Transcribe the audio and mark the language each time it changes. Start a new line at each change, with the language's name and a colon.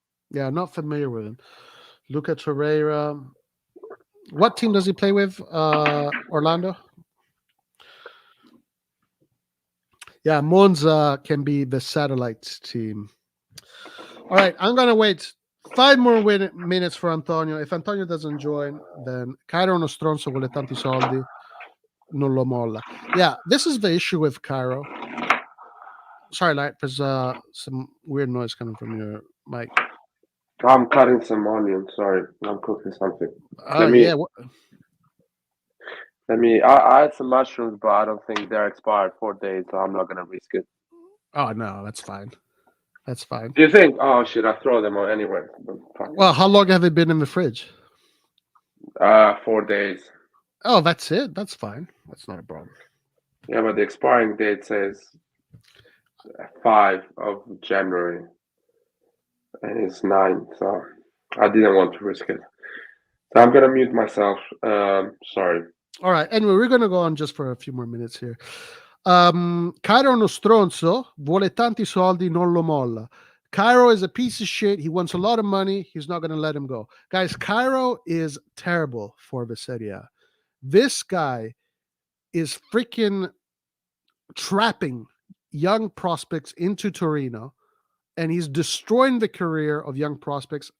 English: Yeah, not familiar with him. Luca Torreira. What team does he play with? Orlando? Yeah, Monza can be the satellite team. All right, I'm going to wait 5 more minutes for Antonio. If Antonio doesn't join, then
Italian: Cairo uno stronzo vuole tanti soldi, non lo molla.
English: Yeah, this is the issue with Cairo. Sorry, Light, there's some weird noise coming from your mic. I'm cutting some onion. Sorry, I'm cooking something. Oh, yeah. I had some mushrooms, but I don't think they're expired 4 days, so I'm not gonna risk it. Oh, no, that's fine. That's fine. Do you think? Oh shit! I throw them on anyway. Well, how long have they been in the fridge? 4 days. Oh, that's it. That's fine. That's not a problem. Yeah, but the expiring date says 5 of January, and it's 9. So I didn't want to risk it. So I'm gonna mute myself. Sorry. All right. Anyway, we're gonna go on just for a few more minutes here.
Italian: Cairo uno stronzo, vuole tanti soldi, non lo molla.
English: Cairo is a piece of shit. He wants a lot of money. He's not going to let him go. Guys, Cairo is terrible for the Serie A. This guy is freaking trapping young prospects into Torino, and he's destroying the career of young prospects.